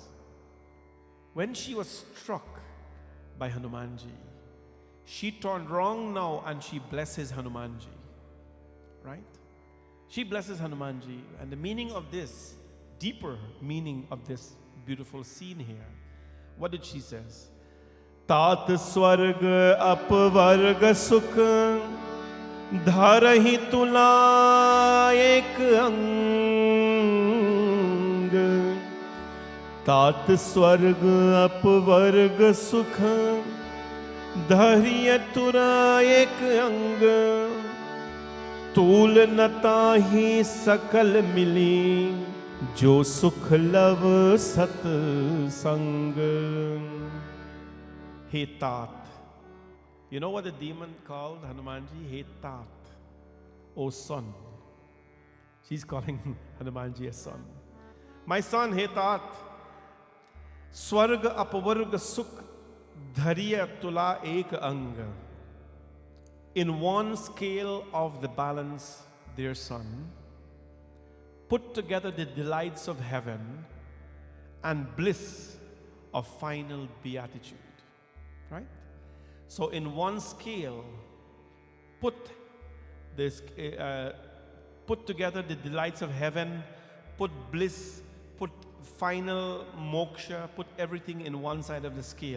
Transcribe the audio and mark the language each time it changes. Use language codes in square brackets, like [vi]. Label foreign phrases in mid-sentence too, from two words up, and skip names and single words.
[en] When she was struck by Hanumanji, she turned wrong now and she blesses Hanumanji. Right? She blesses Hanumanji. And the meaning of this, deeper meaning of this beautiful scene here, what did she say? [awa] तात स्वर्ग अपवर्ग सुख धरहि तुला एक अंग. तात स्वर्ग अपवर्ग सुख धरिय तुला एक अंग. तूल नताही सकल मिली जो सुख लव सत्संग. [en] Hey Tat. You know what the demon called Hanumanji? Hey Tat. Oh son. She's calling Hanumanji a son. My son, Hey Tat. [awa] स्वर्ग अपवर्ग सुख धरिय तुला एक अंग. [en] In one scale of the balance, dear son, put together the delights of heaven and bliss of final beatitude. Right? So in one scale, put together the delights of heaven, put bliss, put final moksha, put everything in one side of the scale.